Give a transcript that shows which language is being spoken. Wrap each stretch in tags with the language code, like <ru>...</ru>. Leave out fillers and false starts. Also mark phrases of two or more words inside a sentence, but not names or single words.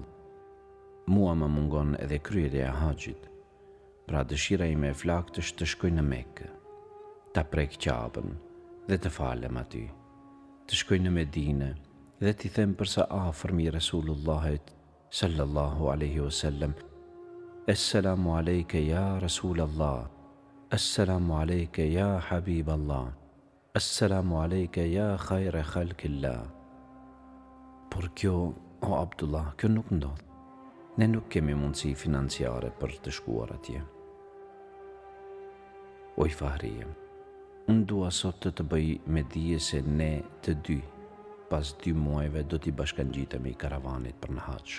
<sq>Mua më mungon edhe kryerja e haxhit, pra dëshira ime e flakt është të shkoj në Mekë, ta prek Ka'bën dhe të falem aty, të shkoj në Medinë dhe t'i them përsa afërm I Resulullahit</sq> <ar>صلى الله عليه وسلم: "السلام عليك يا رسول الله، السلام عليك يا حبيب الله، السلام عليك يا خير خلق الله."</ar> <sq>Por kjo, o Abdullah, kjo nuk ndodh. Ne nuk kemi mundësi financiare për të shkuar atje. Oj Fahrije, unë dua sot të bëj me dije se ne të dy, pas 2 muajve do t'i bashkangjitemi karavanit për në haxh.</sq>